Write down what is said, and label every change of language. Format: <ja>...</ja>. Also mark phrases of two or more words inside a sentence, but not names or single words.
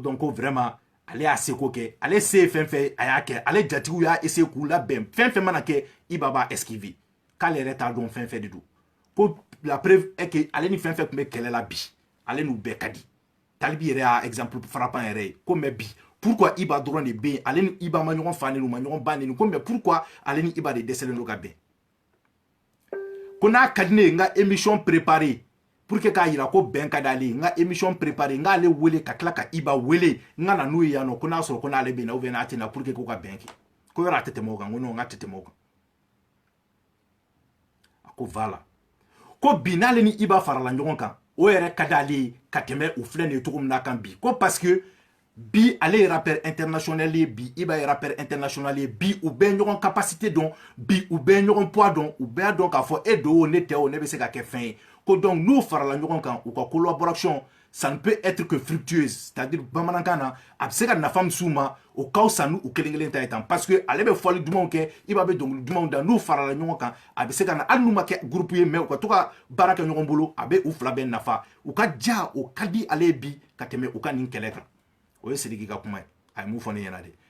<bm>donc ko vraiment ale y'a seko kɛ ale se ye fɛn fɛn a y'a kɛ ale jatigiw y'a essayer k'u labɛn fɛn fɛn mana kɛ Iba b'a esquiver k'ale yɛrɛ t'a dɔn fɛn fɛn de don ko</bm> <fr>la preuve est que</fr> <bm>ale ni fɛn fɛn tun bɛ kɛlɛ la bi ale n'u bɛɛ ka di Talibi yɛrɛ y'a</bm> <fr>exemple frappant</fr> <bm>yɛrɛ ye ko mais bi pourquoi Iba dɔrɔn de bɛ yen ale ni Iba ma ɲɔgɔn fa nenu ma ɲɔgɔn ba nenu ko</bm> <fr>mais pourquoi</fr> <bm>ale ni Iba de dɛsɛlen don ka bɛn ko n'a ka di ne ye n ka</bm> <fr>émission préparée pour que</fr> <bm>k'a yira ko bɛn ka d'ale ye n ka</bm> <fr>émission préparée</fr> <bm>n k'ale wele ka tila ka Iba wele n ka na n'o ye yan nɔ ko n'a sɔrɔ ko n'ale bɛ na</bm> <fr>ou bien</fr> <bm>n'a tɛ na</bm> <fr>pour que</fr> <bm>k'o ka bɛn kɛ ko yɔrɔ a tɛ tɛmɛ o kan ko non n k'a tɛ tɛmɛ o kan a ko voilà ko bi n'ale ni Iba farala ɲɔgɔn kan o yɛrɛ ka d'ale ye ka tɛmɛ u filɛ nin ye cogo min na kan bi ko</bm> <fr>parce que</fr> <bm>bi ale ye</bm> <fr>rappeur international</fr> <bm>ye bi Iba ye</bm> <fr>rappeur international</fr> <bm>ye bi u bɛɛ ɲɔgɔn capacité dɔn bi u bɛɛ ɲɔgɔn poids dɔn u bɛɛ dɔn k'a fɔ e do o ne tɛ o ne bɛ se ka kɛ fɛn ye ko donc n'u farala ɲɔgɔn kan u ka</bm> <fr>collaboration ça ne peut être que fructueuse c'est-à-dire</fr> <bm>bamanankan na a bɛ se ka nafa min s'u ma o ka fisa n'u kelen kelen ta ye tan</bm> <fr>parce que</fr> <bm>ale bɛ fɔli dumanw kɛ Iba bɛ dɔnkili dumanw da n'u farala ɲɔgɔn kan a bɛ se ka na hali n'u ma kɛ groupe ye mais u ka to ka baara kɛ ɲɔgɔn bolo a bɛ u fila bɛɛ nafa u ka ja o ka di ale ye bi ka tɛmɛ u ka nin kɛlɛ kan o ye Sidiki ka kuma ye a ye mun fɔ ne ɲɛna de</bm>